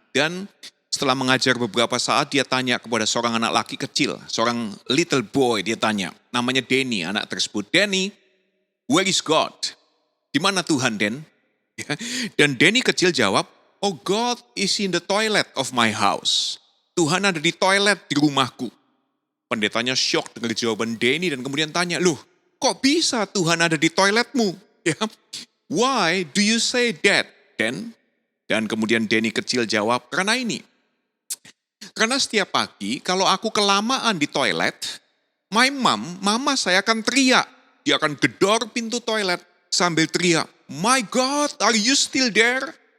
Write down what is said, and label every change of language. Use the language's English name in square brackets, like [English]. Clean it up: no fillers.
[Indonesian] Dan setelah mengajar beberapa saat, dia tanya kepada seorang anak laki kecil, seorang [English] little boy, [Indonesian] dia tanya, namanya Danny, anak tersebut. Danny, [English] where is God? [Indonesian] Di mana Tuhan, Dan? Dan Danny kecil jawab, [English] oh, God is in the toilet of my house. [Indonesian] Tuhan ada di toilet di rumahku. Pendetanya shock dengan jawaban Danny dan kemudian tanya, loh, kok bisa Tuhan ada di toiletmu? [English] Ya, why do you say that, Dan? [Indonesian] Dan kemudian Danny kecil jawab, karena ini. Karena setiap pagi kalau aku kelamaan di toilet, mama saya akan teriak. Dia akan gedor pintu toilet sambil teriak, [English] my God, are you still there?